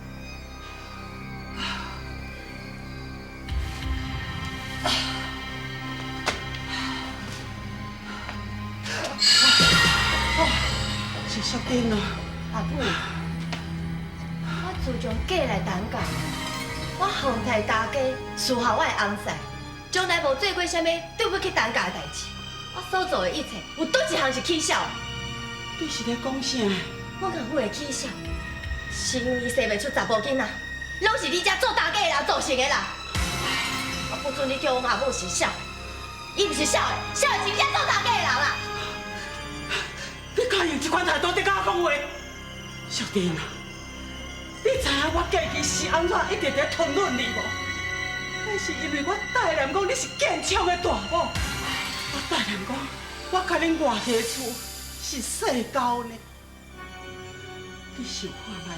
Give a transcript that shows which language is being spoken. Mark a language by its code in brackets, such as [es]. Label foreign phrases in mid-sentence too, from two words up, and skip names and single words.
[nan] 是小丁啊！阿母，我自从嫁来东港，我奉替大家伺候我的翁婿，从来无做过啥物对不起东港的代志。我所做的一切，有倒一项是起笑的？你是咧讲啥？我甲母的起笑，是因为生袂出查甫囡仔，拢是你遮做大家的人造成的啦。我不准你叫我阿母是笑的，伊毋是笑的，笑的是你遮做大家的人啦。你敢用这款态度在甲我讲话？小丁啊，你知影我过去是安怎一直在吞忍你无？那是因为我大人讲你是建昌的大某，我大人讲我甲恁外家厝是世交呢。你想看卖？